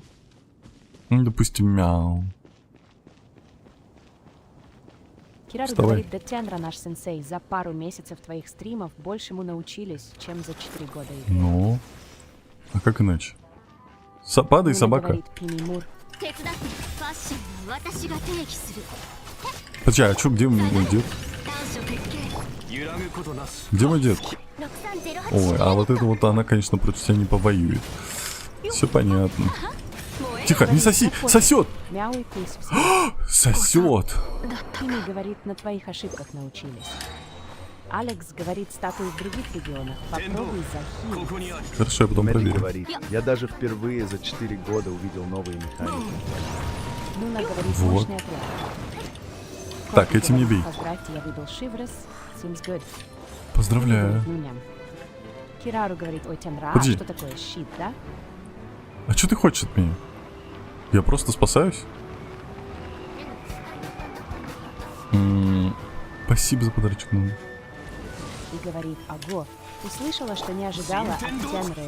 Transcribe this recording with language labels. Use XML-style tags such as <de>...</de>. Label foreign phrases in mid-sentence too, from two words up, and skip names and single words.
<ru>Ну, допустим, мяу. Кирару Вставай. говорит, да Тянра наш сенсей, за пару месяцев твоих стримов большему научились, чем за 4 года игры. Ну, а как иначе? Падай, Нуна собака. говорит, Пими Мур.</ru> <ja>手伝ってファッションは私が提起する</ja> <ru>Подожди, а что, где мой дед?</ru> <ja>短所決定揺らぐことなし</ja> <ru>Где мой дед? 6308 Ой, а вот это вот она, конечно, против тебя не повоюет. Все понятно. Тихо, не соси! Сосет! Мяу и пись все. Сосет! Пими говорит, на твоих ошибках научились. Алекс говорит, статуи в других регионах. Попробуй захилить.</ru> <ja>ここにある</ja> <ru>Хорошо, я потом Нэнмэри проверю. говорит, я даже впервые за 4 года увидел новые механики. Нуна говорит, Вот. мощный отряд. Так, Корки этим не говорит, бей. Поздравьте, я выбил Шиврес.</ru> <en>Seems good.</en> <ru>Поздравляю. Нуням. Кирару говорит, ой, Тянра, Подожди. что такое щит, да? А что ты хочешь от меня? Я просто спасаюсь? Спасибо за подарочек, ну. И говорит, ого, услышала, что не ожидала от Тянры.</ru>